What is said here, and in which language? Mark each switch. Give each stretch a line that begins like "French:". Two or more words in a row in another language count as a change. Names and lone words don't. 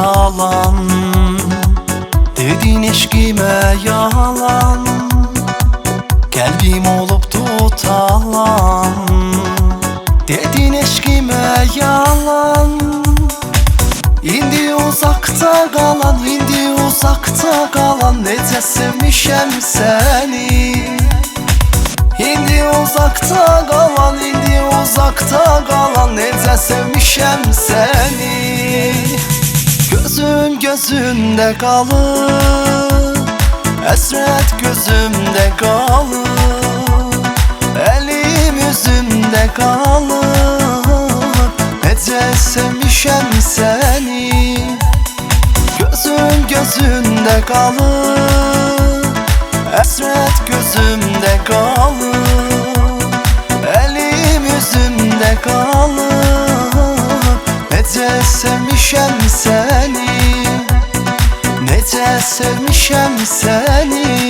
Turkish: yalan, dedin eşkime yalan. Kalbim olup tutalan, dedin eşkime yalan. İndi uzakta kalan, indi uzakta kalan,
Azerbaijani: necə sevmişəm səni.
Turkish: İndi uzakta kalan, indi uzakta kalan,
Azerbaijani: necə sevmişəm səni.
Turkish: Gözüm gözümde kalır, əsrət gözümde kalır, elim yüzümde kalır,
Azerbaijani: necə sevmişəm səni.
Turkish: Gözüm gözümde kalır, əsrət gözümde kalır, elim yüzümde kalır,
Azerbaijani: necə sevmişəm səni, necə sevmişəm səni.